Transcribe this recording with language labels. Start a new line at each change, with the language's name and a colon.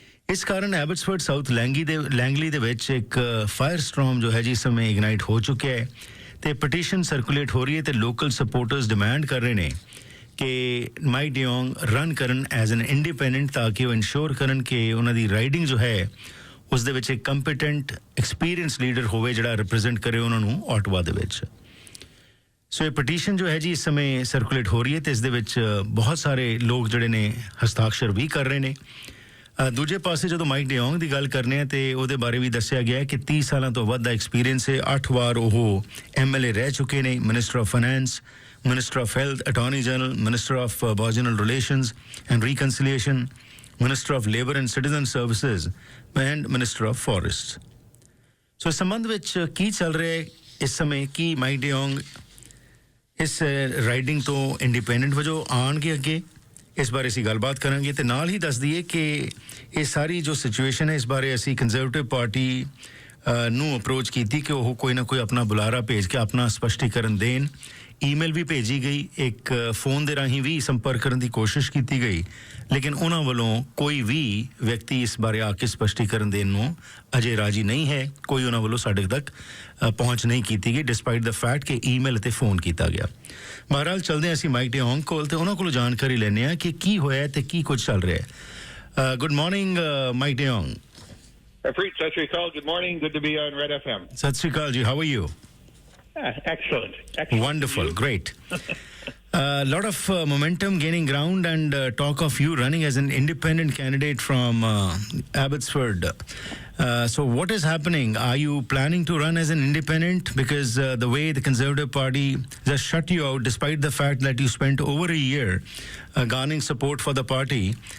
Punjabi: ਇਸ ਕਾਰਨ Abbotsford south Langley ਦੇ ਵਿੱਚ ਇੱਕ ਫਾਇਰ ਸਟ੍ਰੋਮ ਜੋ ਹੈ ਜੀ ਇਸ ਸਮੇਂ ਇਗਨਾਈਟ ਹੋ ਚੁੱਕਿਆ ਹੈ ਤੇ ਪਟੀਸ਼ਨ ਸਰਕੂਲੇਟ ਹੋ ਰਹੀ ਹੈ ਤੇ ਲੋਕਲ ਸਪੋਰਟਰਸ ਡਿਮਾਂਡ ਕਰ ਰਹੇ ਨੇ ਕਿ ਮਾਈਕ ਡੇ ਯੋਂਗ ਰਨ ਕਰਨ ਐਜ਼ ਐਨ ਇੰਡੀਪੈਂਡੈਂਟ ਤਾਂ ਕਿ ਉਹ ਇਨਸ਼ੋਰ ਕਰਨ ਕਿ ਉਹਨਾਂ ਦੀ ਰਾਈਡਿੰਗ ਜੋ ਹੈ ਉਸ ਦੇ ਵਿੱਚ ਇੱਕ ਕੰਪੀਟੈਂਟ ਐਕਸਪੀਰੀਅੰਸ ਲੀਡਰ ਹੋਵੇ ਜਿਹੜਾ ਰਿਪਰੈਜ਼ੈਂਟ ਕਰੇ ਉਹਨਾਂ ਨੂੰ ਆਟਵਾ ਦੇ ਵਿੱਚ। ਸੋ ਇਹ ਪਟੀਸ਼ਨ ਜੋ ਹੈ ਜੀ ਇਸ ਸਮੇਂ ਸਰਕੂਲੇਟ ਹੋ ਰਹੀ ਹੈ ਤੇ ਇਸ ਦੇ ਵਿੱਚ ਬਹੁਤ ਸਾਰੇ ਲੋਕ ਜਿਹੜੇ ਨੇ ਹਸਤਾਖਰ ਵੀ ਕਰ ਰਹੇ ਨੇ। ਦੂਜੇ ਪਾਸੇ ਜਦੋਂ ਮਾਈਕ ਡੇ ਯੋਂਗ ਦੀ ਗੱਲ ਕਰਨੇ ਆ ਤੇ ਉਹਦੇ ਬਾਰੇ ਵੀ ਦੱਸਿਆ ਗਿਆ ਕਿ 30 ਸਾਲਾਂ ਤੋਂ ਵੱਧ ਦਾ ਐਕਸਪੀਰੀਅੰਸ ਹੈ। 8 ਵਾਰ ਉਹ MLA ਰਹਿ ਚੁੱਕੇ ਨੇ, minister of finance, Minister of Health, Attorney General, Minister of Aboriginal Relations and Reconciliation, Minister of Labour and Citizen Services and Minister of Forests. So ਇਸ ਸੰਬੰਧ ਵਿੱਚ ਕੀ ਚੱਲ ਰਿਹਾ ਹੈ ਇਸ ਸਮੇਂ, ਕੀ ਮਾਈਕ ਡੇ ਯੋਂਗ ਇਸ ਰਾਈਡਿੰਗ ਤੋਂ ਇੰਡੀਪੈਂਡੈਂਟ ਵਜੋਂ ਆਉਣਗੇ ਅੱਗੇ, ਇਸ ਬਾਰੇ ਅਸੀਂ ਗੱਲਬਾਤ ਕਰਾਂਗੇ ਤੇ ਨਾਲ ਹੀ ਦੱਸ ਦਈਏ ਕਿ ਇਹ ਸਾਰੀ ਜੋ ਸਿਚੁਏਸ਼ਨ ਹੈ ਇਸ ਬਾਰੇ ਅਸੀਂ ਕੰਜ਼ਰਵੇਟਿਵ ਪਾਰਟੀ ਨੂੰ ਅਪਰੋਚ ਕੀਤੀ ਕਿ ਉਹ ਕੋਈ ਨਾ ਕੋਈ ਆਪਣਾ ਬੁਲਾਰਾ ਭੇਜ ਕੇ ਆਪਣਾ ਸਪਸ਼ਟੀਕਰਨ ਦੇਣ। ਈਮੇਲ ਵੀ ਭੇਜੀ ਗਈ, ਇੱਕ ਫੋਨ ਦੇ ਰਾਹੀਂ ਵੀ ਸੰਪਰਕ ਕਰਨ ਦੀ ਕੋਸ਼ਿਸ਼ ਕੀਤੀ ਗਈ, ਲੇਕਿਨ ਉਹਨਾਂ ਵੱਲੋਂ ਕੋਈ ਵੀ ਵਿਅਕਤੀ ਇਸ ਬਾਰੇ ਆ ਕੇ ਸਪਸ਼ਟੀਕਰਨ ਦੇਣ ਨੂੰ ਅਜੇ ਰਾਜੀ ਨਹੀਂ ਹੈ। ਕੋਈ ਉਹਨਾਂ ਵੱਲੋਂ ਸਾਡੇ ਤੱਕ ਪਹੁੰਚ ਨਹੀਂ ਕੀਤੀ ਗਈ ਡਿਸਪਾਈਟ ਦਾ ਫੈਕਟ ਕਿ ਈਮੇਲ ਤੇ ਫੋਨ ਕੀਤਾ ਗਿਆ। ਬਹਰਹਾਲ ਚਲਦੇ ਹਾਂ ਅਸੀਂ ਮਾਈਕ ਡੇ ਯੋਂਗ ਕੋਲ ਤੇ ਉਹਨਾਂ ਕੋਲੋਂ ਜਾਣਕਾਰੀ ਲੈਂਦੇ ਹਾਂ ਕਿ ਕੀ ਹੋਇਆ ਤੇ ਕੀ ਕੁਝ ਚੱਲ ਰਿਹਾ ਹੈ।
English: Good morning Mike de Jong.
Punjabi: Harpreet, ਸਤਿ ਸ਼੍ਰੀ ਅਕਾਲ.
English: Good morning. Good to be on Red FM.
Punjabi: ਸਤਿ ਸ਼੍ਰੀ ਅਕਾਲ ਜੀ.
English: How are you? Excellent. Wonderful. Great. Lot of momentum gaining ground and talk of you running as an independent candidate from Abbotsford. So what is happening? Are you planning to run as an independent? Because the way the Conservative Party just shut you out despite the fact that you spent over a year garnering support for the party.